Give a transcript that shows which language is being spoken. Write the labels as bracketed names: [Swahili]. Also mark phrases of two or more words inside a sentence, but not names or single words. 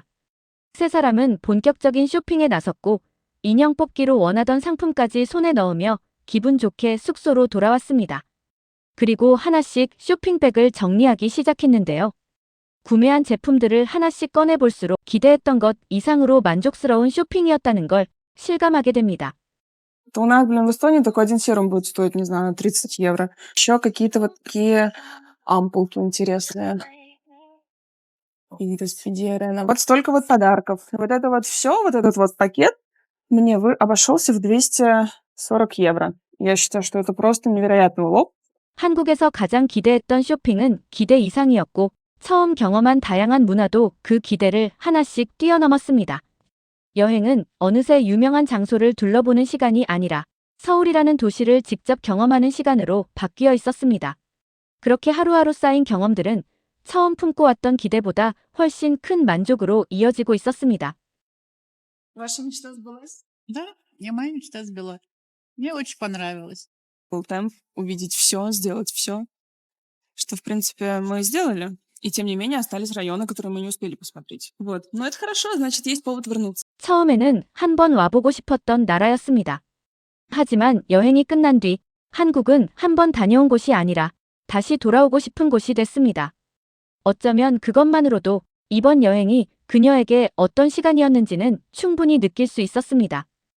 [Korean] 세 사람은 본격적인 쇼핑에 나섰고 인형 뽑기로 원하던 상품까지 손에 넣으며 기분 좋게 숙소로 돌아왔습니다. 그리고 하나씩 쇼핑백을 정리하기 시작했는데요. 구매한 제품들을 하나씩 꺼내볼수록 기대했던 것 이상으로 만족스러운 쇼핑이었다는 걸 실감하게 됩니다. [Russian] У нас, в Эстонии такой один серум будет стоить, не знаю, 30 евро. Еще какие-то вот такие ампулки интересные. Какие-то спидеры. Вот столько вот подарков. Вот это вот все, вот этот вот пакет мне обошелся в 240 евро. Я считаю, что это просто невероятный улов. [Korean] 한국에서 가장 기대했던 쇼핑은 기대 이상이었고 처음 경험한 다양한 문화도 그 기대를 하나씩 뛰어넘었습니다. 여행은 어느새 유명한 장소를 둘러보는 시간이 아니라 서울이라는 도시를 직접 경험하는 시간으로 바뀌어 있었습니다. 그렇게 하루하루 쌓인 경험들은 처음 품고 왔던 기대보다 훨씬 큰 만족으로 이어지고 있었습니다. [Russian] Ваша мечта сбылась? Да, и моя мечта сбылась. Мне очень понравилось. Был темп увидеть все, сделать все, что, в принципе, мы сделали. И тем не менее остались районы, которые мы не успели посмотреть. Вот. Но это хорошо, значит, есть повод вернуться. [Korean] 처음에는 한번 와보고 싶었던 나라였습니다. 하지만 여행이 끝난 뒤 한국은 한번 다녀온 곳이 아니라 다시 돌아오고 싶은 곳이 됐습니다. 어쩌면 그것만으로도 이번 여행이 그녀에게 어떤 시간이었는지는 충분히 느낄 수 있었습니다.